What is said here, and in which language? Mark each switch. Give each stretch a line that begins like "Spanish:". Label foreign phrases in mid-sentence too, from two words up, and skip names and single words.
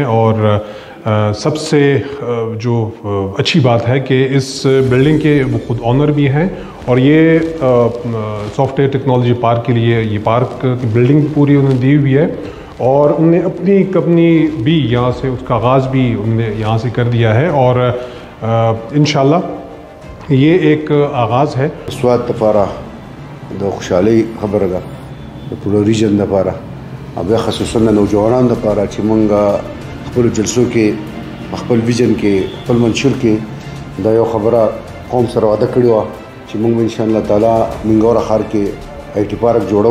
Urdu: اور سب سے جو اچھی بات ہے کہ اس بلڈنگ کے وہ خود آنر بھی ہیں, اور یہ
English: software technology park
Urdu: کے لیے یہ پارک کی بلڈنگ پوری انہوں نے دی ہوئی ہے, اور انہوں نے اپنی کمپنی بھی یہاں سے اس کا آغاز بھی انہوں نے یہاں سے کر دیا ہے. اور انشاءاللہ یہ ایک آغاز ہے.
Pashto: سوات دپاره د خوشحالۍ خبره ده د پوره ریجن دپاره, او بیا خصوصا د نوجوانانو دپاره چې مونږ خپلو جلسو کې خپل ویژن کې خپل منشور کې دا یو خبره قوم سره وعده کړې وه چې مونږ به انشاءالله تعالی منګوره ښار کې
English: IT park
Pashto: جوړو.